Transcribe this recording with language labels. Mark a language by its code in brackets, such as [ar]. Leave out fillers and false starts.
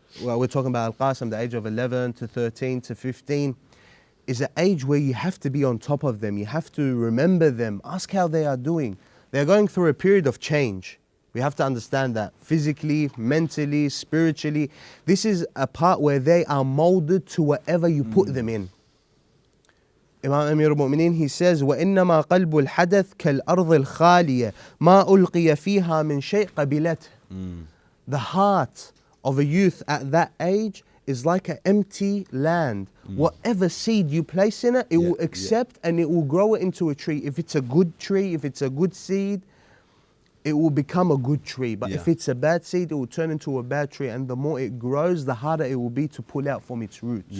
[en] Well, we're talking about Qasim, the age of 11 to 13 to 15, is an age where you have to be on top of them. You have to remember them, ask how they are doing. They're going through a period of change. We have to understand that physically, mentally, spiritually. This is a part where they are molded to whatever you put them in. [ar] Imam Amir al-Mu'mineen, [en] he says, [ar] وَإِنَّمَا قَلْبُ الْحَدَثِ كَالْأَرْضِ الْخَالِيَةِ مَا أُلْقِيَ فِيهَا مِنْ شَيْءٍ قَبِلَتْهُ. [en] The heart of a youth at that age is like an empty land. Whatever seed you place in it, it will accept and it will grow it into a tree. If it's a good tree, if it's a good seed, it will become a good tree. But if it's a bad seed, it will turn into a bad tree. And the more it grows, the harder it will be to pull out from its roots.